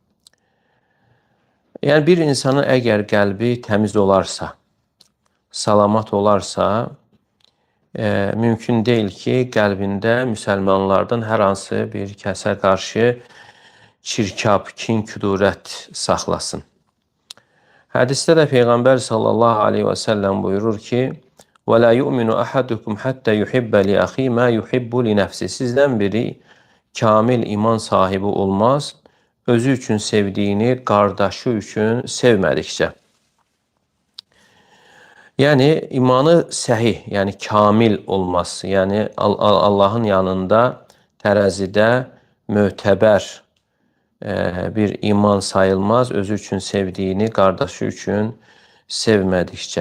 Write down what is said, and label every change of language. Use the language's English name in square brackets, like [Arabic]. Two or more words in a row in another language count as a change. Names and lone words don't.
[Azerbaijani] Yəni, bir insanın əgər qəlbi təmiz olarsa, salamat olarsa, mümkün deyil ki, qəlbində müsəlmanlardan hər hansı bir kəsə qarşı çirkab, kin, küdurət saxlasın. Hədisdə də Peyğəmbər [Arabic] صلى الله عليه وسلم [Azerbaijani] buyurur ki, [Arabic] وَلَا يُؤْمِنُ أَحَدُكُمْ حَتَّى يُحِبَّ لِأَخِي مَا يُحِبُّ لِنَفْسِ. [Azerbaijani] Sizdən biri kamil iman sahibi olmaz, özü üçün sevdiyini qardaşı üçün sevmədikcə. Yəni, imanı səhih, yəni kamil olması, yəni Allahın yanında tərəzidə mötəbər bir iman sayılmaz, özü üçün sevdiyini qardaşı üçün sevmədikcə.